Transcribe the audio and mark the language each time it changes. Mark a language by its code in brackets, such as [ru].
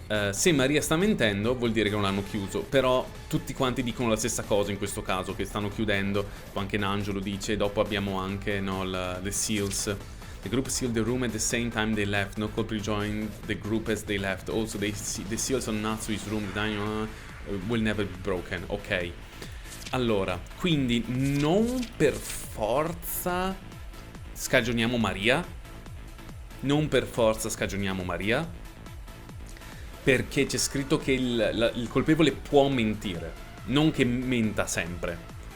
[it] se Maria sta mentendo vuol dire che non l'hanno chiuso, però tutti quanti dicono la stessa cosa in questo caso, che stanno chiudendo. Anche Nangio lo dice, dopo abbiamo anche the seals. [en] The group sealed the room at the same time they left. No culprit joined the group as they left. Also the seals on Natsui's room, the dining room, will never be broken. Ok. [it] Allora, quindi non per forza scagioniamo Maria. Non per forza scagioniamo Maria. Perché c'è scritto che il colpevole può mentire, non che menta sempre.